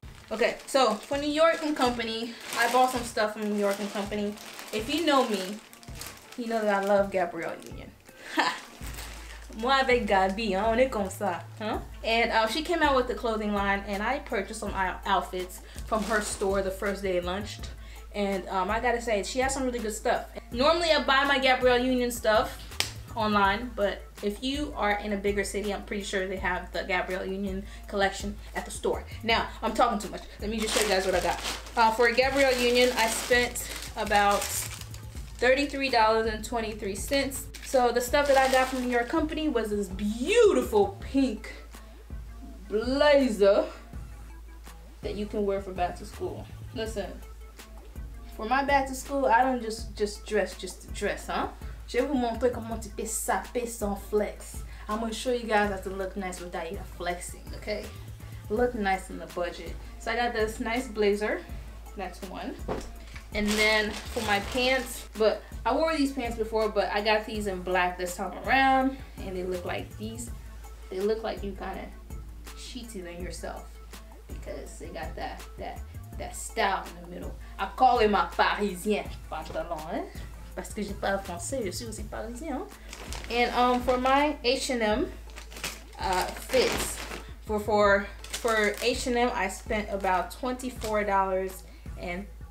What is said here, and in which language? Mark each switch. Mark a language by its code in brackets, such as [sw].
[en] Okay, so for New York & Company, I bought some stuff from New York & Company. If you know me, you know that I love Gabrielle Union. [fr] Moi avec Gabi, on est comme ça. [en] And she came out with the clothing line, and I purchased some outfits from her store the first day it launched. And I gotta say, she has some really good stuff. Normally I buy my Gabrielle Union stuff online, but if you are in a bigger city, I'm pretty sure they have the Gabrielle Union collection at the store. Now, I'm talking too much. Let me just show you guys what I got. For Gabrielle Union, I spent about $33.23. So the stuff that I got from your company was this beautiful pink blazer that you can wear for back to school. Listen, for my back to school, I don't just dress just to dress, huh? [fr] Je vais vous montrer comment tu peux saper sans flex. [en] I'm going to show you guys how to look nice without you flexing, okay? Look nice in the budget. So I got this nice blazer. That's one. And then for my pants, but I wore these pants before, but I got these in black this time around, and they look like these. They look like you kind of cheated on yourself because they got that style in the middle. I call it my Parisien pantalon. [fr] parce que j'ai pas français, je suis aussi parisien. [en] And for my H&M fits, for H&M, I spent about $24.67.